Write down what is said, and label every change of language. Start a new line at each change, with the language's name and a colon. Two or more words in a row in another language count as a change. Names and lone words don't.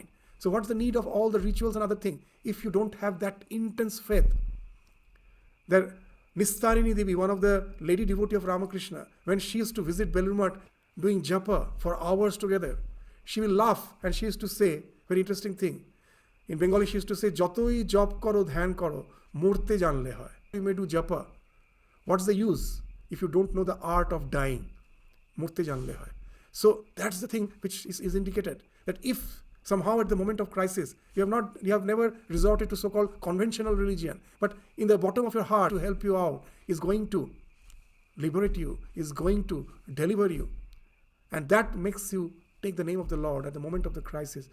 English: So what's the need of all the rituals and other things if you don't have that intense faith? That Nistarini Devi, one of the lady devotee of Ramakrishna, when she used to visit Belur doing japa for hours together, she will laugh and she used to say, very interesting thing. In Bengali she used to say,
Bangla: যতই জপ করো ধ্যান করো, মরতে জানলে হয়.
English: You may do japa. What's the use if you don't know the art of dying?
Bangla: মরতে জানলে হয়.
English: So that's the thing which is indicated. That if somehow at the moment of crisis, you have never resorted to so-called conventional religion, but in the bottom of your heart to help you out, is going to liberate you, is going to deliver you. And that makes you take the name of the Lord at the moment of the crisis.